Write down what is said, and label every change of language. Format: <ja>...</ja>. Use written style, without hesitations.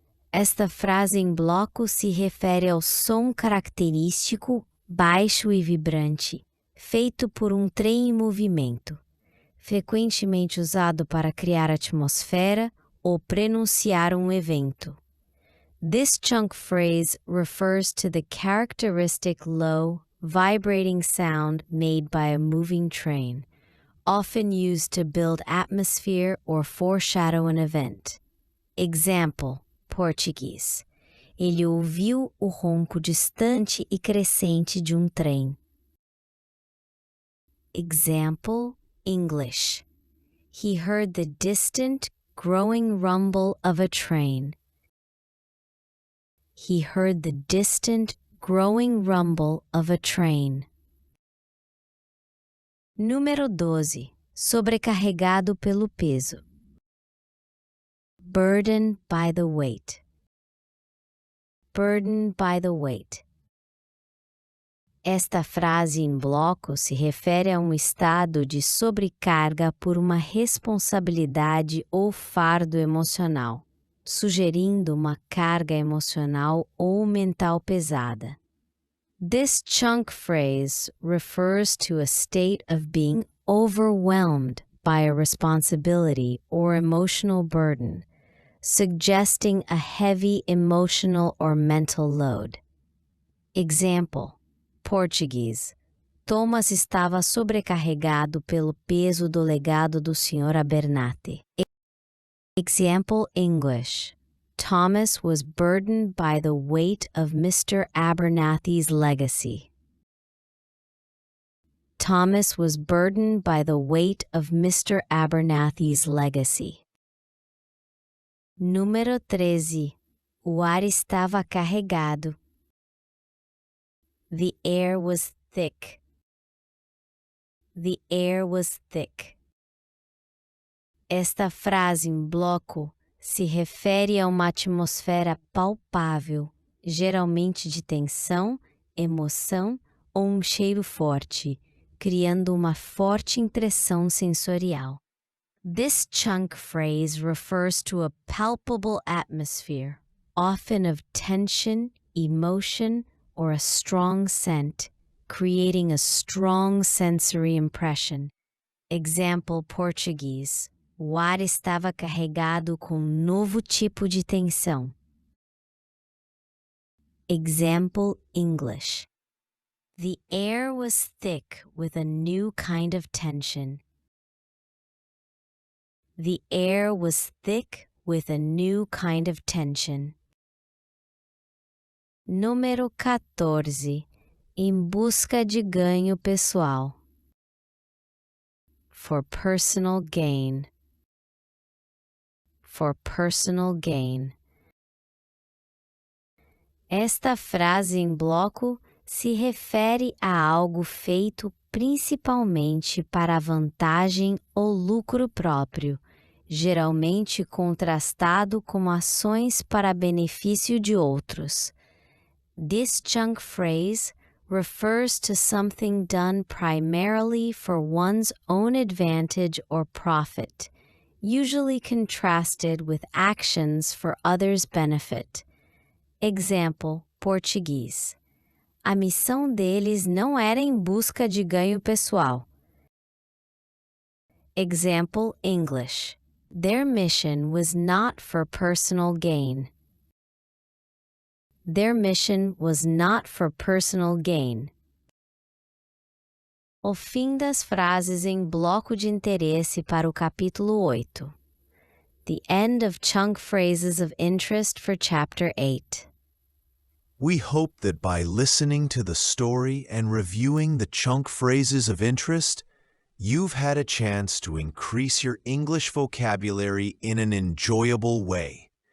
<pt>Esta frase em bloco se refere ao som característico, baixo e vibrante, feito por um trem em movimento, frequentemente usado para criar atmosfera ou prenunciar um evento.</pt> <en>This chunk phrase refers to the characteristic low, vibrating sound made by a moving train, often used to build atmosphere or foreshadow an event. Example, português.</en> <pt>Ele ouviu o ronco distante e crescente de um trem.</pt> <en>Example, English. He heard the distant, growing rumble of a train. He heard the distant, growing rumble of a train.</en> <pt>Número 12. Sobrecarregado pelo peso.</pt> <en>Burdened by the weight. Burdened by the weight.</en> <pt>Esta frase em bloco se refere a um estado de sobrecarga por uma responsabilidade ou fardo emocional, sugerindo uma carga emocional ou mental pesada.</pt> <en>This chunk phrase refers to a state of being overwhelmed by a responsibility or emotional burden, suggesting a heavy emotional or mental load. Example, português.</en> <pt>Thomas estava sobrecarregado pelo peso do legado do Sr.</pt> <en>Abernathy. Example, English. Thomas was burdened by the weight of Mr. Abernathy's legacy. Thomas was burdened by the weight of Mr. Abernathy's legacy.</en> <pt>Número 13. O ar estava carregado.</pt> <en>The air was thick. The air was thick.</en> <pt>Esta frase em bloco se refere a uma atmosfera palpável, geralmente de tensão, emoção ou um cheiro forte, criando uma forte impressão sensorial.</pt> <en>This chunk phrase refers to a palpable atmosphere, often of tension, emotion, or a strong scent, creating a strong sensory impression. Example, português.</en> <pt>O ar estava carregado com um novo tipo de tensão.</pt> <en>Example, English. The air was thick with a new kind of tension. The air was thick with a new kind of tension.</en> <pt>Número 14. Em busca de ganho pessoal.</pt> <en>For personal gain. For personal gain.</en> <pt>Esta frase em bloco se refere a algo feito principalmente para a vantagem ou lucro próprio, geralmente contrastado com ações para benefício de outros.</pt> <en>This chunk phrase refers to something done primarily for one's own advantage or profit, usually contrasted with actions for others' benefit. Example, português.</en> <pt>A missão deles não era em busca de ganho pessoal.</pt> <en>Example, English. Their mission was not for personal gain. Their mission was not for personal gain.</en> <pt>O fim das frases em bloco de interesse para o capítulo 8.</pt> <en>The end of chunk phrases of interest for Chapter 8. We hope that by listening to the story and reviewing the chunk phrases of interest, you've had a chance to increase your English vocabulary in an enjoyable way.</en>